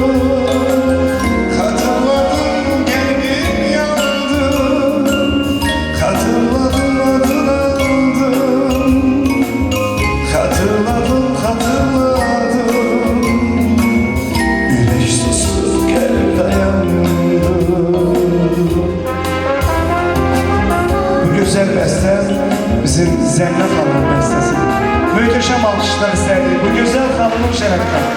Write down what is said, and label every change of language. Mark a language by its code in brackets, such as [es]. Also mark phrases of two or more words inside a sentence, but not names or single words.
[tr] Hatırladım kalbim yandı, hatırladım adını aldım. Hatırladım, hatırladım, yürek sustu, kalp dayandı. [az] Bu gözəl bəstə bizim Zəminə xanımın bəstəsidir. Möhtəşəm alqışlar istərdik bu gözəl xanımın şərəfinə.